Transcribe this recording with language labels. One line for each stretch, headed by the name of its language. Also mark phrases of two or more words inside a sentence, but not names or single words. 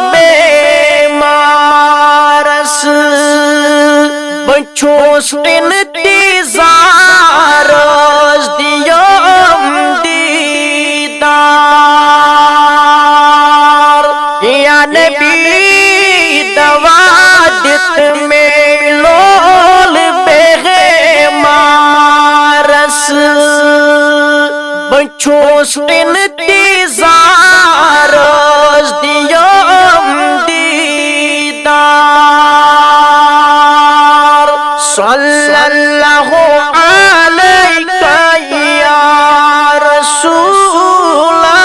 Kashmiri: بچوس انتظار دیم دیدار
Arabic: یا نبی
Kashmiri: دوادت میں لول بغمارس بچوس انتظار دیم دیدار
Arabic: صلی اللہ علیہ یا رسول